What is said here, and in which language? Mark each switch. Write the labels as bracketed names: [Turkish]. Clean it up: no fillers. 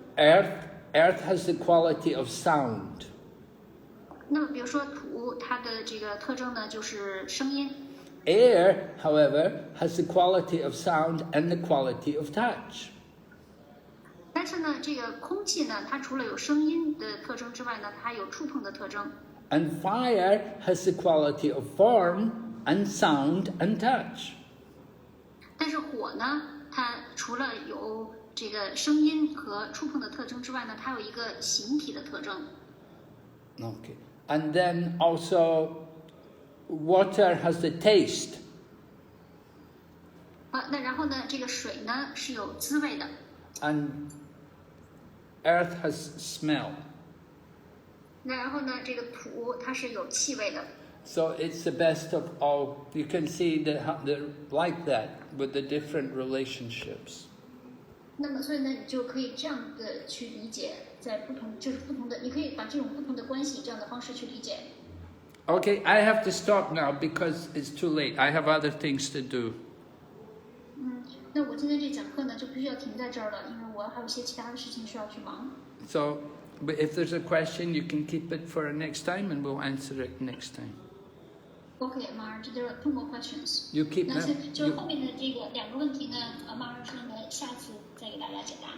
[English] Earth has the quality of sound. [Chinese] 那么，比如说土，它的这个特征呢，就是声音。 [English] Air, however, has the quality of sound and the quality of touch. [Chinese] 但是呢，这个空气呢，它除了有声音的特征之外呢，它还有触碰的特征。 [English] And fire has the quality of form and sound and touch. [Chinese] 但是火呢，它除了有这个声音和触碰的特征之外呢，它有一个形体的特征。 [English] Okay. And then also water has the taste. [Chinese] 那然后呢，这个水呢是有滋味的。 [English] And earth has smell. [Chinese] 那然后呢，这个土它是有气味的。 [English] So it's the best of all. You can see that they're like that with the different relationships. [Chinese] 那么，所以呢，你就可以这样的去理解，在不同的，你可以把这种不同的关系这样的方式去理解。 [English] Okay, I have to stop now because it's too late. I have other things to do. [Chinese] 那我今天这讲课呢，就必须要停在这儿了，因为我还有一些其他的事情需要去忙。 [English] So, but if there's a question, you can keep it for next time, and we'll answer it next time. Okay, Marge, there are 2 more questions. You keep 那 them. [Chinese] 就后面的这个2个问题呢，Marge 说呢，下次再给大家解答。